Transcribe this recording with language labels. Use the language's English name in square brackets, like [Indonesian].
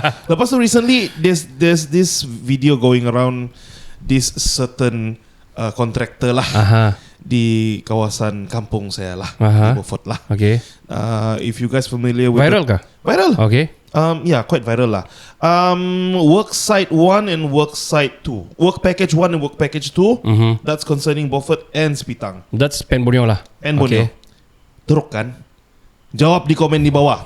[Malay] Lepas tu [English] recently there's this video going around, this certain contractor lah. [Malay] Di kawasan kampung saya lah, di Beaufort lah. Okay. [English] If you guys familiar with [Malay] viral kah? Viral. Okay. [English] Yeah, quite viral lah. Work site 1 and work site 2. Work package 1 and work package 2. That's concerning Beaufort and Sepitang. That's pen Borneo lah. [Malay] Pen Borneo. Teruk kan? Jawab di komen di bawah.